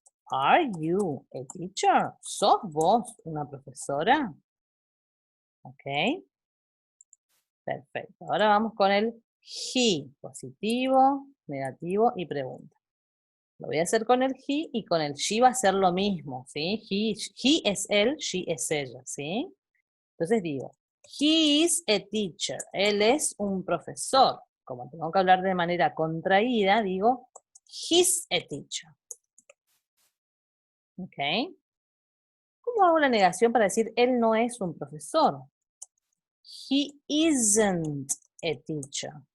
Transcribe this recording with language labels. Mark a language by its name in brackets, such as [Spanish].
[English] Are you a teacher? [Spanish] ¿Sos vos una profesora? Ok. Perfecto. Ahora vamos con el he. Positivo, negativo y pregunta. Lo voy a hacer con el he y con el she va a ser lo mismo, ¿sí? He es él, she es ella, ¿sí? [English] Entonces digo, he is a teacher. [Spanish] Él es un profesor. Como tengo que hablar de manera contraída, digo, [English] he's a teacher. [Spanish] ¿Ok? ¿Cómo hago la negación para decir él no es un profesor? [English] He isn't a teacher.